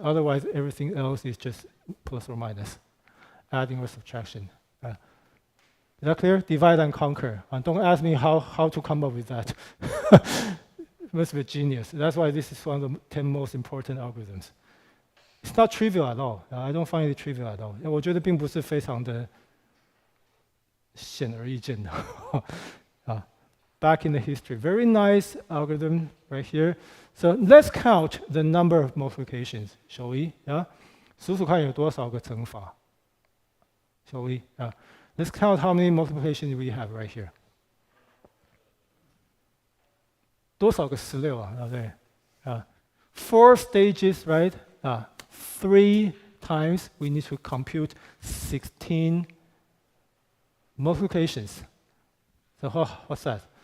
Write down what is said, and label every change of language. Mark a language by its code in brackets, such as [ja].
[en] Otherwise, everything else is just plus or minus, adding or subtraction. Is that clear? Divide and conquer. And don't ask me how to come up with that. It must be genius. That's why this is one of the 10 most important algorithms. It's not trivial at all. I don't find it trivial at all. [zh] 我觉得并不是非常的显而易见的。 [en] Back in the history. Very nice algorithm right here. So let's count the number of multiplications, shall we? Yeah? [zh] 数数看有多少个乘法 [en] Shall we? Yeah. Let's count how many multiplications we have right here. [zh] 多少个16啊？对， [en] 4 stages, right? 3 times we need to compute 16 multiplications. So what's that?